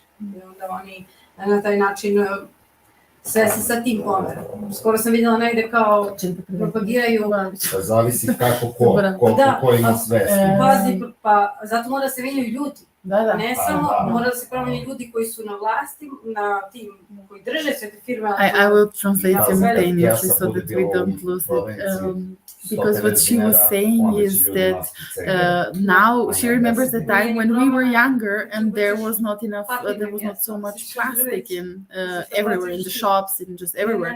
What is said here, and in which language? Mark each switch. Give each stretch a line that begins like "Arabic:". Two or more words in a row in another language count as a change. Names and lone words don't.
Serbian: I onda oni na taj način sve se sa tim pomera. Skoro sam vidjela negde kao propagiraju... Zavisi kako ko ima svest. Pazi, pa zato mora da se menjaju ljudi. Ne samo, mora da se promeni ljudi koji su na vlasti, na tim koji drže sve te firme.
English: I will translate simultaneously so that we don't lose it. Because what she was saying is that now she remembers the time when we were younger and there was not so much plastic in everywhere, in the shops and just everywhere.